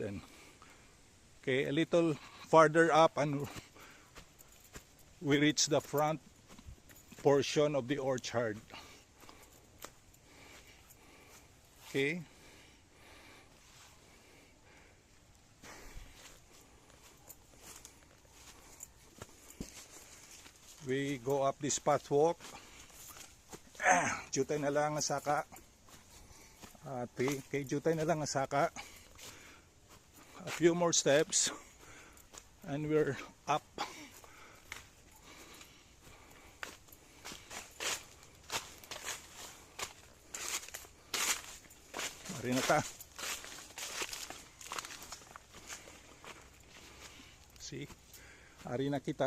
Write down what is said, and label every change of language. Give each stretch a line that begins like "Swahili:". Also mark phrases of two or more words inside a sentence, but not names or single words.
English: And okay, a little farther up and we reach the front portion of the orchard. Okay. We go up this pathwalk.
Cebuano: Jutay na lang ang saka. Okay, jutay na lang ang saka.
English: A few more steps and we're up.
Cebuano: Mari na ta.
English: See?
Hiligaynon: Ari na kita.